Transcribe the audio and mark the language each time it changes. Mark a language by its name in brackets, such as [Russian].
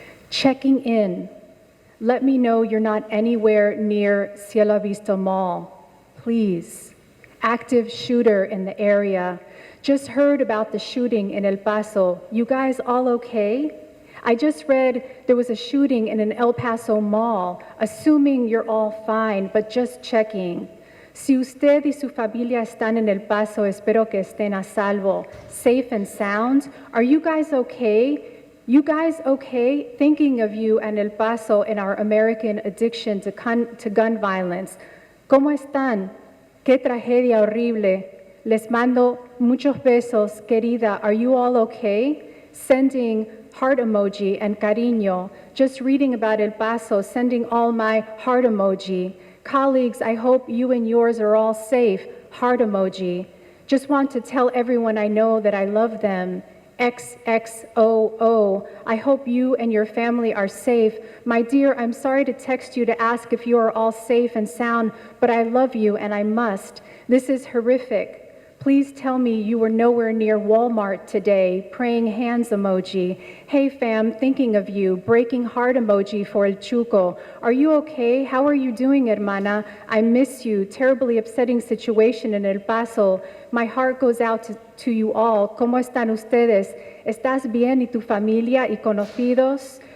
[English] Checking in. Let me know you're not anywhere near Cielo Vista Mall, please. Active shooter in the area. Just heard about the shooting in El Paso. You guys all okay? I just read there was a shooting in an El Paso mall, assuming you're all fine, but just checking. [Spanish] Si usted y su familia están en El Paso, espero que estén a salvo, [English] safe and sound. Are you guys okay? You guys okay? Thinking of you and El Paso and our American addiction to gun violence. [Spanish] ¿Cómo están? Qué tragedia horrible. Les mando muchos besos, querida. [English] Are you all okay? Sending heart emoji and cariño. Just reading about El Paso, sending all my heart emoji. Colleagues, I hope you and yours are all safe. Heart emoji. Just want to tell everyone I know that I love them. XXOO. I hope you and your family are safe. My dear, I'm sorry to text you to ask if you are all safe and sound, but I love you and I must. This is horrific. Please tell me you were nowhere near Walmart today. Praying hands emoji. Hey fam, thinking of you. Breaking heart emoji for El Chuco. Are you okay? How are you doing, hermana? I miss you. Terribly upsetting situation in El Paso. My heart goes out to you all. [Spanish] ¿Cómo están ustedes? ¿Estás bien y tu familia y conocidos?